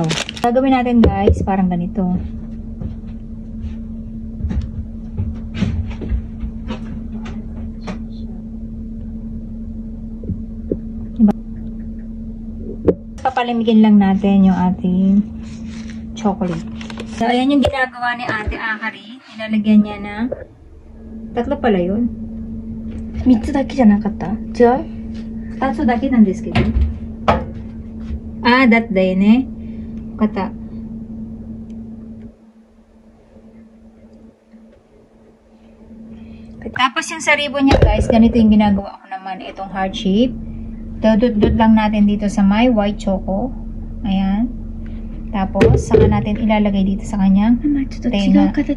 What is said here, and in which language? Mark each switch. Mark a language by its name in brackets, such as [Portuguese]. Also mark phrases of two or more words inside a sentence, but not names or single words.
[Filipino] Gagawin natin, guys, parang ganito. Papalamigin lang natin yung ating chocolate. So, ayan yung ginagawa ni Ate Akari. Nilalagyan niya ng 3 pala yun. [Japanese] 3 つだけじゃなかった? 違う? 2つだけなんですけど。that だよね。 [Filipino] わかった。Tapos yung sa ribbon niya, guys, ganito yung ginagawa ko naman. Itong [English] heart shape. [Filipino] Dudut-dut lang natin dito sa may white choco. Ayan. Tapos, saka natin ilalagay dito sa kanyang tenga.